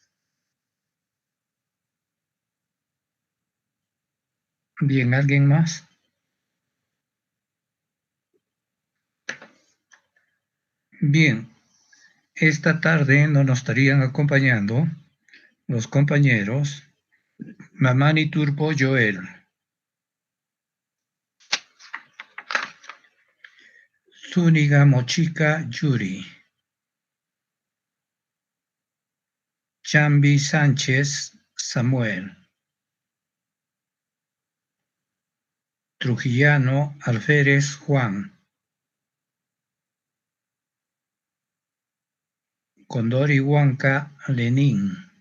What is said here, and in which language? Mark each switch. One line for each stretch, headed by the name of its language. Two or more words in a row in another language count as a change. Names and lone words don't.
Spanish: Bien, ¿alguien más? Bien, esta tarde nos estarían acompañando los compañeros Mamani Turpo Joel, Zúñiga Mochica Yuri, Chambi Sánchez Samuel, Trujillano Alférez Juan, Condori Huanca Lenín,